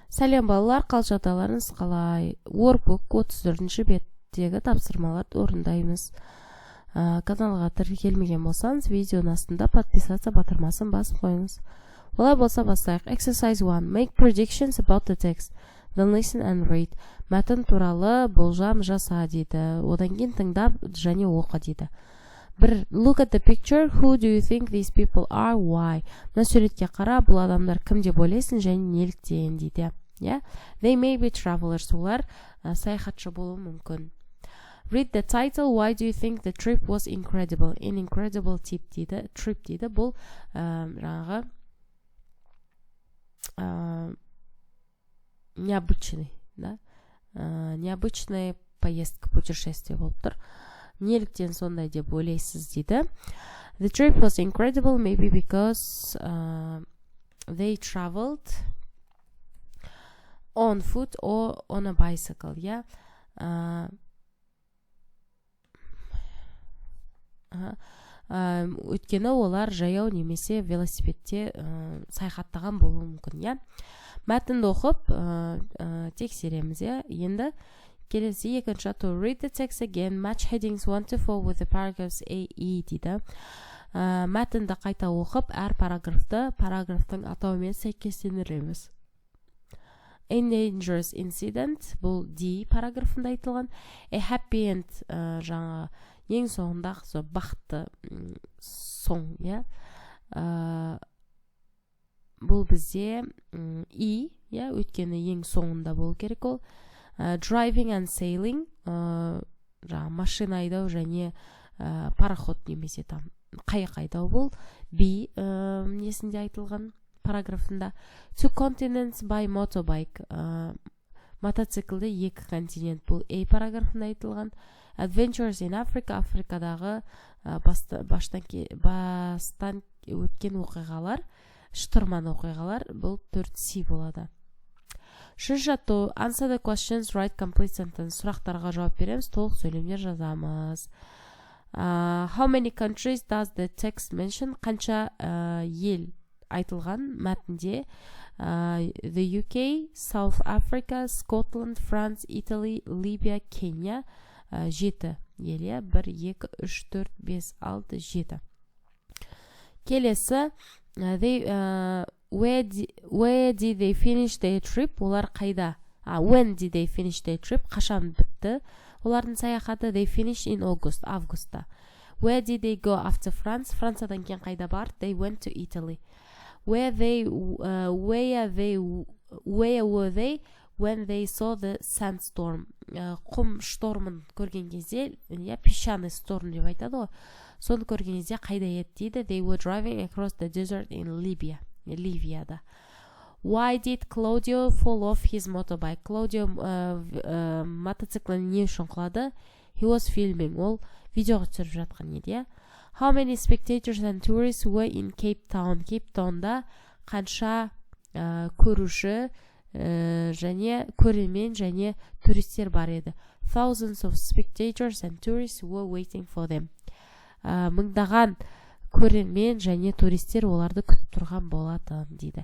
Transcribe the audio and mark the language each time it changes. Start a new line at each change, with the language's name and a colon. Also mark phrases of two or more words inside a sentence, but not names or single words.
Kazakh: Сәлем балалар, қал жағдайларыңыз қалай? Workbook 34-ші беттегі тапсырмаларды орындаймыз. Каналға тіркелмеген болсаңыз, видеоның астында подписаться батырмасын басып қойыңыз. Олай болса бастайық. Exercise 1.
English: Make predictions about the text. Then listen and read.
Kazakh: Мәтін туралы болжам жаса дейді. Одан кейін тыңдап және оқы дейді. 1.
English: Look at the picture. Who do you think these people are? Why?
Kazakh: Мына суретке қара, бұл адамдар кім деп ойлайсың және неліктен дейді.
English: Yeah? They may be travelers.
Kazakh: Олар саяхатшы болуы мүмкін.
English: Read the title. Why do you think the trip was incredible? An incredible trip дейді. Trip дейді.
Kazakh: Бұл жаңағы
Russian: необычный, да? Необычная поездка, путешествие
Kazakh: болып тұр. Неліктен сондай деп ойлайсыз дейді.
English: The trip was incredible maybe because they traveled on foot or on a bicycle, yeah?
Kazakh: Өйткені олар жаяу немесе велосипедте саяхаттаған болуы мүмкін, иә? Мәтінді оқып тексереміз, иә? Енді келесі екінші.
English: To read the text again, match headings 1 to 4 with the paragraphs A, E дейді.
Kazakh: Мәтінді қайта оқып, әр параграфтың атауымен сәйкестендіреміз.
English: A dangerous incident,
Kazakh: бұл D параграфында айтылған.
English: A happy end,
Kazakh: жаңа ең соңындағы бақытты соң, иә? Бұл бізде E, иә? Өйткені ең соңында болу керек ол.
English: Driving and sailing,
Kazakh: машина айдау және пароход немесе қайық айдау бұл B несінде айтылған параграфында.
English: Two continents by motorbike,
Kazakh: мотоциклді екі континент бұл A параграфында айтылған.
English: Adventures in Africa,
Kazakh: Африкадағы бастан өткен оқиғалар, шытырман оқиғалар, бұл 4C болады.
English: To answer the questions, write complete sentence.
Kazakh: Сұрақтарға жауап береміз, толық сөйлемдер жазамыз.
English: How many countries does the text mention?
Kazakh: Қанша ел айтылған мәтінде?
English: The UK, South Africa, Scotland, France, Italy, Libya, Kenya.
Kazakh: 7 ел, 1, 2, 3, 4, 5, 6, 7. Келесі,
English: where did they finish their trip?
Kazakh: Олар қайда?
English: When did they finish their trip?
Kazakh: Қашан бітті? Олардың саяхаты
English: they finished in August,
Kazakh: августта.
English: Where did they go after France?
Kazakh: Франциядан кейін қайда барды?
English: They went to Italy. Where were they when they saw the sandstorm?
Kazakh: Құм штормын көрген кезде,
Russian: песчаный шторм
Kazakh: деп айтады ғой. Соны көрген кезде қайда еді дейді?
English: They were driving across the desert in Libya.
Kazakh: Ливияда.
English: Why did Claudio fall off his motorbike?
Kazakh: Claudio мотоциклін не үшін құлады?
English: He was filming.
Kazakh: Ол видеоға түсіріп жатқан еді.
English: How many spectators and tourists were in Cape Town?
Kazakh: Cape Townда қанша көруші және көрермен және туристер бар еді.
English: Thousands of spectators and tourists were waiting for them.
Kazakh: Мыңдаған көрермен және туристер оларды күтіп тұрған болатын дейді.